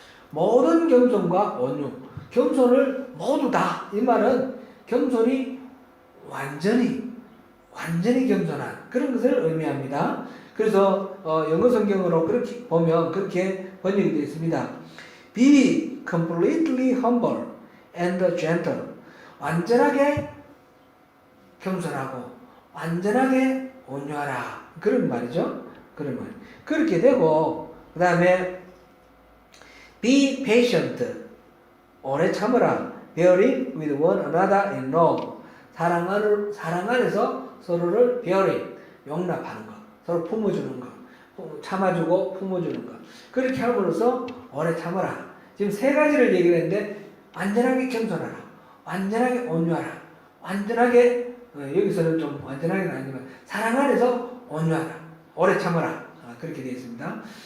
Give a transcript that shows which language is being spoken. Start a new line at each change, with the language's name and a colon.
Korean: 모든 겸손과 온유, 겸손을 모두 다. 이 말은 겸손이 완전히 겸손한 그런 것을 의미합니다. 그래서 영어 성경으로 그렇게 보면 그렇게 번역이 되어 있습니다.
English: Be completely humble and gentle.
Korean: 완전하게 겸손하고 완전하게 온유하라. 그런 말이죠. 그런 말. 그렇게 되고 그 다음에
English: Be patient.
Korean: 오래 참으라.
English: Bearing with one another in love.
Korean: 사랑 안에서 서로를 bearing, 용납하는 것. 서로 품어주는 것. 참아주고 품어주는 것. 그렇게 함으로써 오래 참으라. 지금 세 가지를 얘기를 했는데 완전하게 겸손하라. 완전하게 온유하라. 완전하게 여기서는 좀 완전하게는 아니지만 사랑 안에서 온유하라. 오래 참으라. 그렇게 되어 있습니다.